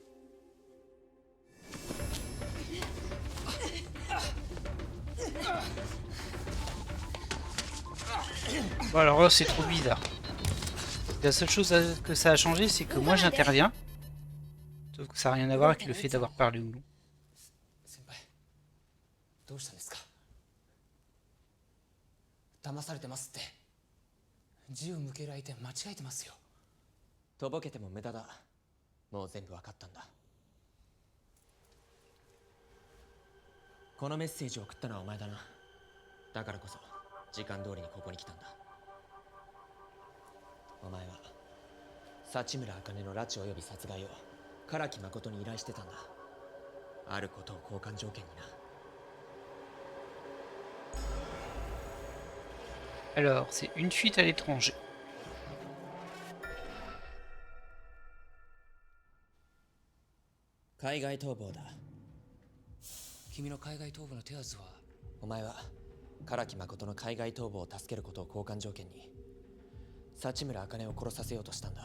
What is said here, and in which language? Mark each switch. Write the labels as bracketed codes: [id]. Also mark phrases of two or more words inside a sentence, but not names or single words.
[fr] Bon alors là c'est trop bizarre. La seule chose que ça a changé c'est que moi j'interviens Sauf que ça n'a rien à voir avec le fait d'avoir parlé ou non. [ja] 先輩どうしたんですか？騙されてますって。銃向ける相手間違えてますよ。とぼけても無駄だ。もう全部わかったんだ。このメッセージを送ったのはお前だな。だからこそ時間通りにここに来たんだ。お前は幸村茜の拉致及び殺害を唐木誠に依頼してたんだ。あることを交換条件にな。 [fr] Alors, c'est une fuite à l'étranger. [ja] 海外逃亡だ。君の海外逃亡の手はずは？お前は唐木誠の海外逃亡を助けることを交換条件に幸村茜を殺させようとしたんだ。